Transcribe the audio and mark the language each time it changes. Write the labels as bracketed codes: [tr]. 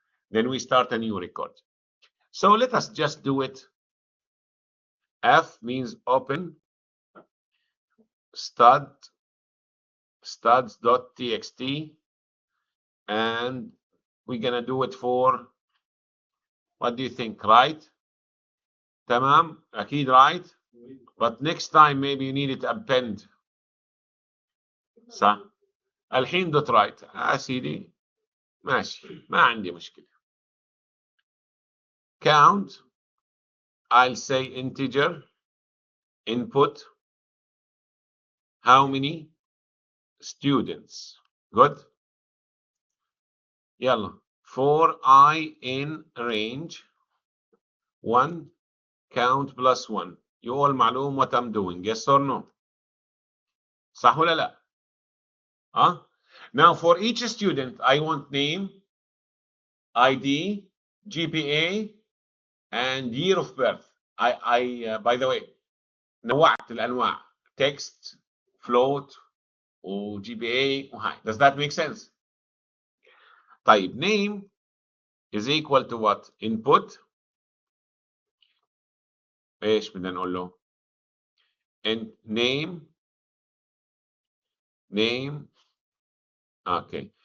[en] Then we start a new record. So let us just do it. F means open studs.txt, and we're gonna do it for, what do you think, right? [ar] تمام, أكيد [en] right. But next time maybe you need it append. [ar] صح. الحين دوت رايت سيدي ماشي ما عندي مشكلة. [en] Count, I'll say integer. Input, how many students? Good. [ar] يلا. [en] For I in range 1, count plus 1. You all [ar] معلوم [en] what I'm doing, yes or no? [ar] صح ولا لا? [en] Huh? Now for each student, I want name, ID, GPA, and year of birth. By the way, [ar] نوعت الأنواع [en] text, float, و GPA [ar] وهاي. [en] Does that make sense? [ar] طيب [en] name is equal to what? Input. [ar] ايش بدنا نقول له؟ [en] And name, okay.